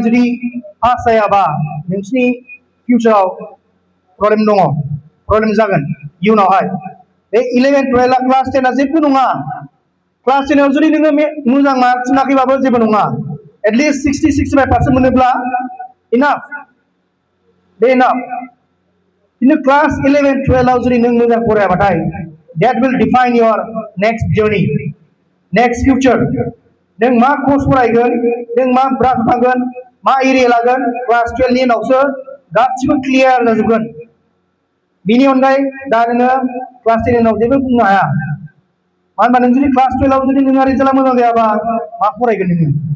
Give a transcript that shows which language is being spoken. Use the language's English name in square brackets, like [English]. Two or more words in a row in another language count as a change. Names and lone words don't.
[Bodo] जुदि पास जायाबा नोंसिनि फिउचाराव प्रब्लेम दङ प्रब्लेम जागोन इयुनावहाय बे 11 12 क्लास 10 जेबो नङा क्लास 10 आव जुदि नोङो मोजां मार्क्स मोनाखैबाबो जेबो नङा एटलिस्ट 60-65% मोनोब्ला इनाफ बे इनाफ किन्तु क्लास 11 12 आव जुदि नों मोजां फरायाबाथाय [English] that will define your next journey next future [Bodo] नों मा कर्स फरायगोन नों मा ब्रान्च थांगोन मा एरिया लागोन क्लास 12 नि उनावसो गासिबो क्लियार जाजोबगोन बिनि अनगायै दा नोङो क्लास 10 नि उनाव जेबो बुंनो हाया मानो होनबा नों जुदि क्लास 12 आव जुदि नोंहा रिजाल्टआ मोजां जायाबा मा फरायगोन नोङो